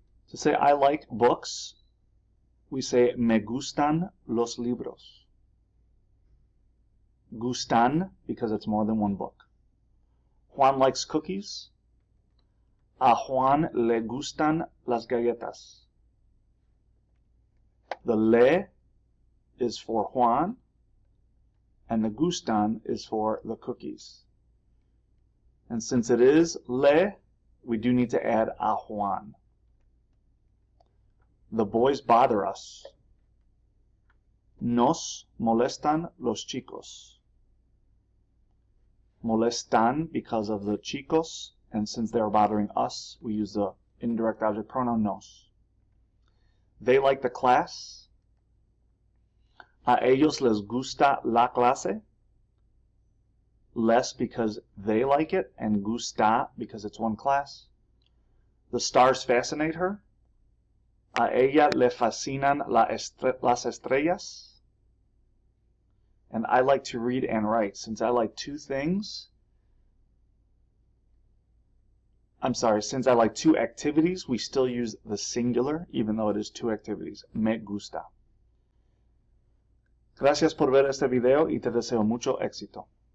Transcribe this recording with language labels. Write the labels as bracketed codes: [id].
[en] To say I like books, we say [es] me gustan los libros. [en] Gustan, because it's more than one book. Juan likes cookies. [es] A Juan le gustan las galletas. [en] The le is for Juan, and the gustan is for the cookies. And since it is le, we do need to add a Juan. The boys bother us. [es] Nos molestan los chicos. [en] Molestan because of the chicos, and since they're bothering us, we use the indirect object pronoun nos. They like the class. [es] A ellos les gusta la clase. [en] Les because they like it, and gusta because it's one class. The stars fascinate her. [es] A ella le fascinan las estrellas. [en] And I like to read and write. Since I like since I like two activities, we still use the singular, even though it is two activities. [es] Me gusta. Gracias por ver este video y te deseo mucho éxito.